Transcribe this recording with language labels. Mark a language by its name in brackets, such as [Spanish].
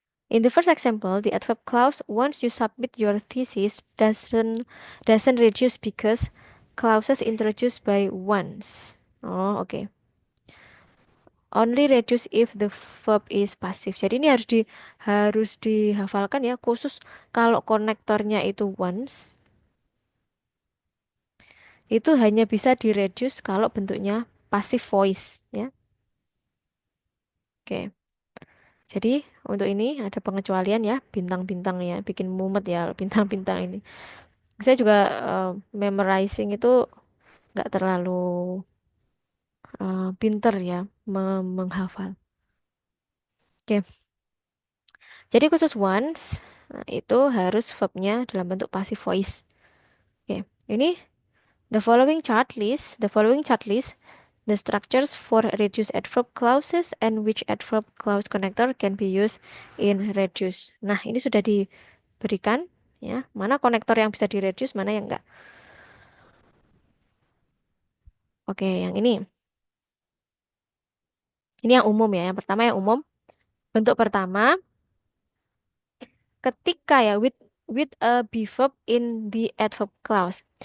[English] In the first example, the adverb clause once you submit your thesis doesn't reduce because clauses introduced by once. Oh, oke. Only reduce if the verb is passive. [Indonesian] Jadi ini harus dihafalkan ya, khusus kalau konektornya itu once, itu hanya bisa di reduce kalau bentuknya passive voice ya. Oke. Jadi untuk ini ada pengecualian ya, bintang-bintang ya, bikin mumet ya bintang-bintang ini. Saya juga memorizing itu nggak terlalu pinter ya menghafal. Oke, jadi khusus once nah, itu harus verbnya dalam bentuk passive voice. [English] Oke, ini the following chart list the structures for reduce adverb clauses and which adverb clause connector can be used in reduce. [Indonesian] Nah, ini sudah diberikan ya, mana konektor yang bisa di reduce, mana yang enggak. Oke, yang ini. Ini yang umum ya. Yang pertama yang umum. Bentuk pertama ketika ya [English] with a be verb in the adverb clause.